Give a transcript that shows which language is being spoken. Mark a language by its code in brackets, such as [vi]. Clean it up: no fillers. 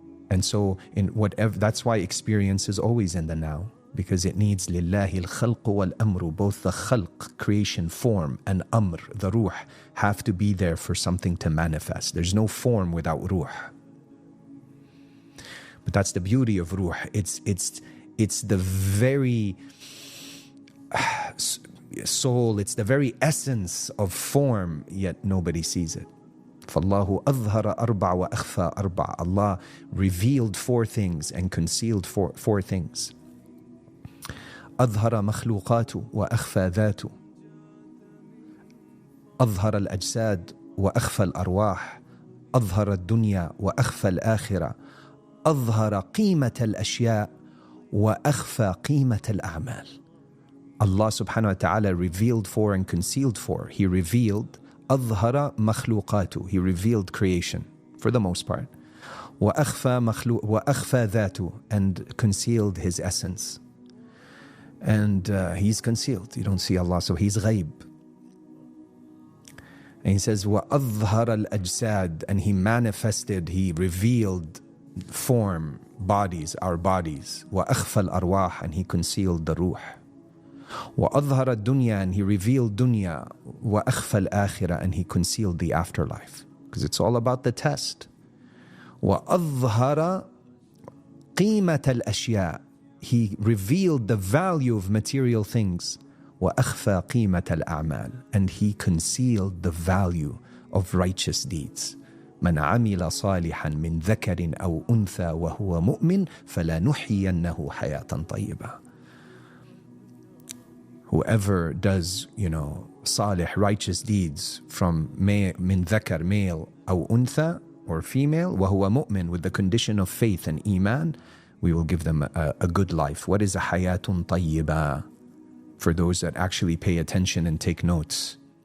[en] And so in whatever, that's why experience is always in the now, because it needs [ar] lillahi al-khalq wal-amru, [en] both the khalq, creation, form, and amr, the ruh, have to be there for something to manifest. There's no form without ruh. But that's the beauty of ruh. It's the very soul, it's the very essence of form, yet nobody sees it. [ar] فَاللَّهُ أَظْهَرَ أَرْبَعَ وَأَخْفَى أَرْبَعَ. [en] Allah revealed four things and concealed four things. [ar] أظهر مخلوقات وأخفى ذات. أظهر الأجساد وأخفى الأرواح. أظهر الدنيا وأخفى الآخرة. أظهر قيمة الأشياء وأخفى قيمة الأعمال. [en] Allah subhanahu wa ta'ala revealed four and concealed four. He revealed [ar] أظهر مخلوقاته. [en] He revealed creation for the most part. [ar] وأخفى ذاته, [en] and concealed his essence. And he's concealed. You don't see Allah, so he's ghaib. And he says [ar] وأظهر الأجساد, [en] and he manifested, he revealed form, bodies, our bodies. [ar] وأخفى الأرواح, [en] and he concealed the ruh. [ar] وأظهر الدنيا, [en] and he revealed dunya. [ar] وأخفى الآخرة, [en] and he concealed the afterlife, because it's all about the test. [ar] وأظهر قيمة الأشياء, [en] he revealed the value of material things. [ar] وأخفى قيمة الأعمال, [en] and he concealed the value of righteous deeds. [ar] من عمل صالحا من ذكر أو أنثى وهو مؤمن فلنحيينه حياة طيبة. [en] Whoever does, salih, righteous deeds from min dhakar, male, [ar] أو أنثى, [en] or female, [ar] وهو مؤمن, [en] with the condition of faith and iman, we will give them a good life. What is a hayatun طيبة? For those that actually pay attention and take notes.